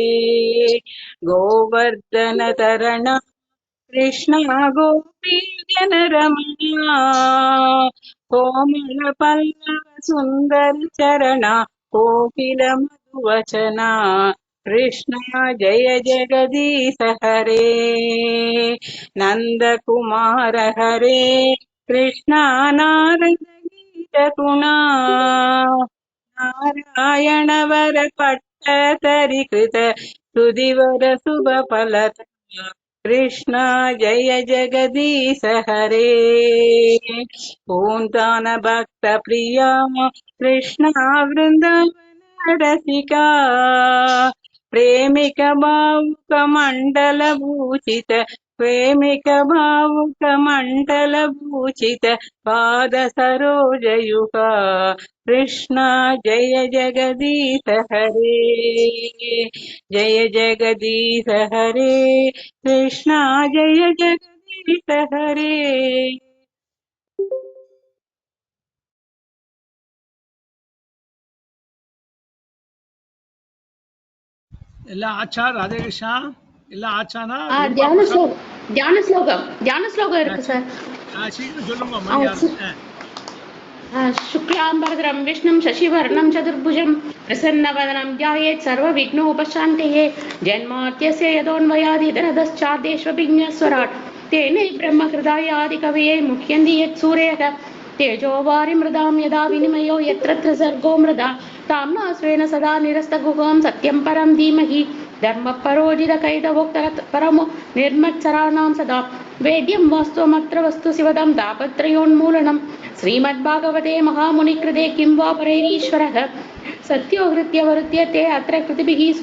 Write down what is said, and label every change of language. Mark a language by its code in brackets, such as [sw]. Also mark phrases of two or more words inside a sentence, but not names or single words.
[sa] गोवर्धन तरण कृष्णा गोपी जनरमणा कोमल पल्लव सुंदर चरणा कोकिल मधुवचना कृष्णा जय जगदीश हरे नंद कुमार हरे कृष्णा नारद गीत गुणा नारायण वर पट्टतरिकृत सुदिवर शुभ फलत कृष्णा जय जगदीश हरे पूंतान भक्त प्रिया कृष्णा वृंदावन रसिका प्रेमिक भावुक मंडल भूषित प्रेमिक भावुक मंडल भूषित पाद सरोज युगा कृष्णा जय जगदीश हरे जय जगदीश हरे कृष्णा जय जगदीश हरे ಎಲ್ಲ ಆಚಾ ರಾಧೇ ಕೃಷ್ಣ ಎಲ್ಲ ಆಚಾனா ரூபா [ta] தியான பிரசாத் ஸ்லோகம் தியான ஸ்லோகம் இருக்கு சார். சீக்கிரம் சொல்லுங்க மணி ஆறு [sa] शुक्लाम्बरधरं विष्णुं शशिवर्णं चतुर्भुजं प्रसन्नवदनं ध्यायेत् सर्वविघ्नोपशान्तये जन्माद्यस्य यतोऽन्वयादितरतश्चार्देष्वभिज्ञस्वराट् तेने ब्रह्महृदायादिकवये मुह्यन्ति यत्सूरयः तेजो वारिमृदां यदा विनिमयो यत्र सर्गो मृदा ताम्ना स्वेन सदा निरस्तगुहां सत्यं परं धीमहि धर्मपरोजितकैतवोक्तर परमो निर्मत्सराणां सदा वेद्यं वास्तवमत्र वस्तु शिवदं तापत्रयोन्मूलनं श्रीमद्भागवते महामुनिकृते किं वा परैरीश्वरः सत्यो हृत्यवरुध्यते अत्र कृतिभिः